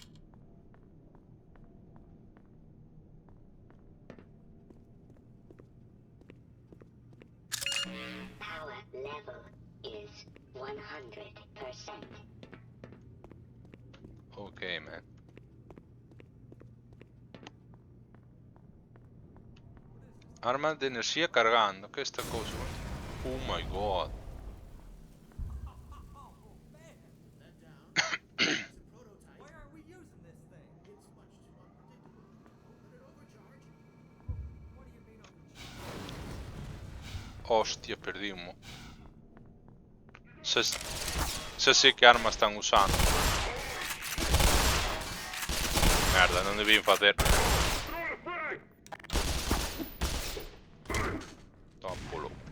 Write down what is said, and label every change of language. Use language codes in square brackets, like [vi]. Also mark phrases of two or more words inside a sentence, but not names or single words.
[en] Power level is 100%. Ok, man. [gl] Arma de enerxía cargando. Que é esta cousa? [en] Oh my god. Why aren't we using this thing? It's much too unpredictable. Could it overcharge? What do you mean [gl] Hostia, perdimos. Xa sei que arma están usando. Merda, non debían facer. Tópolo.